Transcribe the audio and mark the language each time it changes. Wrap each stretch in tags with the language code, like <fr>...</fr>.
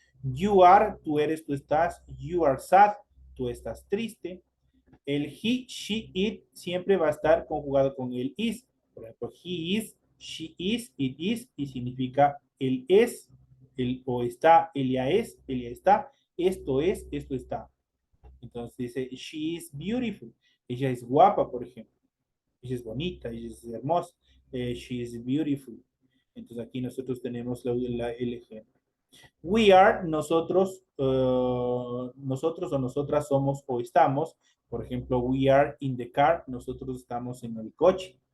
<en>You are,</en> <es>tú eres, tú estás.</es> <en>You are sad,</en> <es>tú estás triste. El he, she, it siempre va a estar conjugado con el is. Por ejemplo, he is, she is, it is, y significa el es, el o está, el ya es, el ya está, esto es, esto está. Entonces dice,</es> <en>she is beautiful.</en> <es>Ella es guapa, por ejemplo. Ella es bonita, ella es hermosa.</es> <en>She is beautiful.</en> <es>Entonces aquí nosotros tenemos el ejemplo. We are, nosotros o nosotras somos o estamos. Por ejemplo,</es> <en>we are in the car,</en> <es>nosotros estamos en el coche.</es>